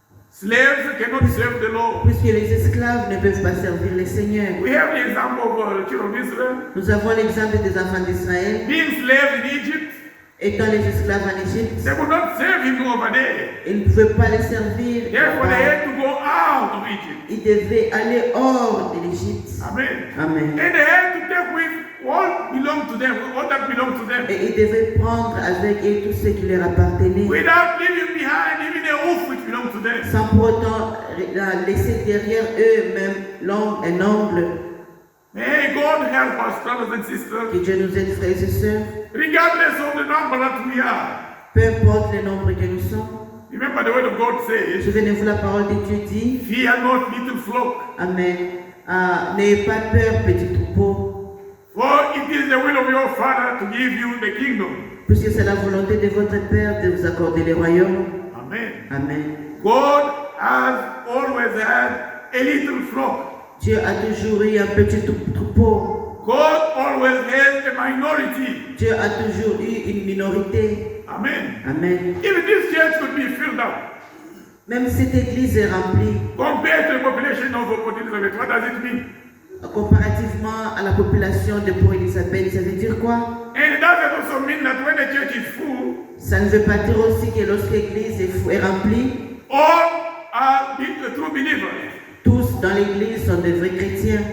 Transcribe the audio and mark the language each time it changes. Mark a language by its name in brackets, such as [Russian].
[English] Slaves cannot serve the Lord. [French] Puisque les esclaves ne peuvent pas servir les seigneurs. [English] We have the example of the children of Israel [French] Nous avons l'exemple des enfants d'Israël, [English] being slaves in Egypt. [French] étant les esclaves en Égypte. [English] They could not serve him over there. [French] Ils ne pouvaient pas les servir. [English] Therefore, they [French] là-bas. [English] had to go out of Egypt. [French] Ils devaient aller hors de l'Égypte. [English] Amen. [French] Amen. [English] And they had to take with what belonged to them, what that belonged to them, [French] Et ils devaient prendre avec eux tout ce qui leur appartenait, [English] without leaving behind even a roof which belonged to them. [French] sans pour autant laisser derrière eux même un ongle. [English] May God help us, brothers and sisters, [French] Que Dieu nous aide, frères et sœurs. [English] regardless of the number that we are. [French] Peu importe le nombre que nous sommes. [English] Remember the word of God says, [French] Souvenez-vous, la parole de Dieu dit, [English] fear not, little flock, [French] Amen. N'ayez pas peur, petit troupeau, [English] for it is the will of your Father to give you the kingdom. [French] puisque c'est la volonté de votre Père de vous accorder les royaumes. [English] Amen. [French] Amen. [English] God has always had a little flock. [French] Dieu a toujours eu un petit troupeau. [English] God always has a minority. [French] Dieu a toujours eu une minorité. [English] Amen. [French] Amen. [English] If this church could be filled up, [French] Même cette église est remplie, [English] compared to the population of Port Elizabeth, what does it mean? [French] comparativement à la population de Port-Élisabeth, ça veut dire quoi? [English] And that also mean that when the church is full, [French] Ça ne veut pas dire aussi que lorsque l'église est remplie, [English] all are the true believers. [French] tous dans l'église sont de vrais chrétiens.